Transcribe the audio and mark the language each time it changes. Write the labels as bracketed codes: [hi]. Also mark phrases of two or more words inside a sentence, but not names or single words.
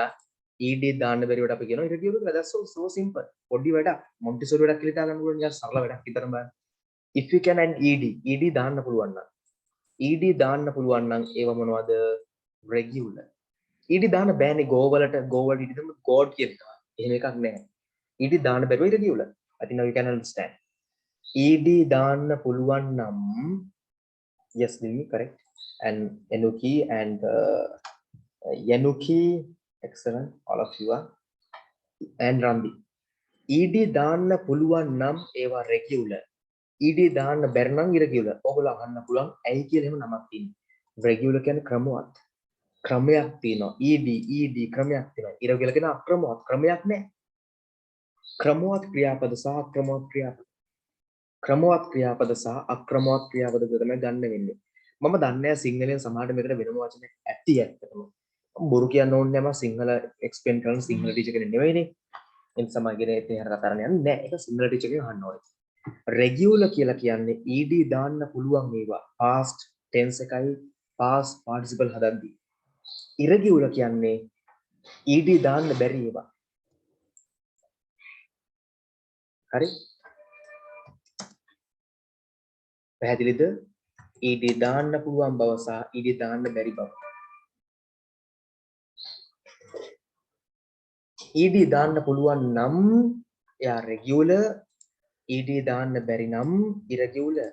[si] ed දාන්න බැරි වට අපි කියනවා irregular කියලා. [en] That's so simple. [si] පොඩි වැඩක් මොන්ටිසෝරි වැඩක් කියලා හිතා ගන්න පුළුවන් නිකන් සරල වැඩක් විතරම බලන්න. [en] If we can and ed [si] දාන්න පුළුවන් නම් ed දාන්න පුළුවන් නම් ඒව මොනවද? regular. ed දාන්න බෑනේ go වලට go වලට ed දෙන්න god කියන එක. එහෙම එකක් නැහැ. ed දාන්න බැරුව irregular. [en] I think now you can understand. [si] ed දාන්න පුළුවන් නම් [en] yes, Lily, correct. And Enuki and Yanuki, excellent, all of you are. [si] And Rambi. ED දාන්න පුළුවන් නම් ඒවා regular. ED දාන්න බැරි නම් irregular. ඔයගොල්ලෝ අහන්න පුළුවන් ඇයි කියලා එහෙම නමක් තියෙනවා. Regular කියන්නේ ක්‍රමවත්. ක්‍රමයක් තියෙනවා. ED ක්‍රමයක් තියෙනවා. irregular කියන අක්‍රමවත් ක්‍රමයක් නැහැ. ක්‍රමවත් ක්‍රියාපද සහ අක්‍රමවත් ක්‍රියාපද. ක්‍රමවත් ක්‍රියාපද සහ අක්‍රමවත් ක්‍රියාපද තමයි ගන්න වෙන්නේ. මම දන්නේ සිංහලෙන් සමහරට මෙතන වෙනම වචනයක් ඇති ඇත්තටම. බොරු කියන්න ඕනේ නැහැ මම සිංහල එක්ස්ප්ලেইন කරන සිංහල ටීචර් කෙනෙක් නෙවෙයිනේ. ඒ නිසා මම කියන ඒත් හර කතා කරන්න යන්නේ නැහැ. ඒක සිංහල ටීචර් කෙනෙක් අහන්න ඕනේ. regular කියලා කියන්නේ ed දාන්න පුළුවන් ඒවා [en] past tense [si] එකයි [en] past participle [si] හදද්දී. irregular කියන්නේ ed දාන්න බැරි ඒවා. හරි? පැහැදිලිද? ed දාන්න පුළුවන් බව සහ ed දාන්න බැරි බව. ed දාන්න පුළුවන් නම් එයා regular, ed දාන්න බැරි නම් irregular.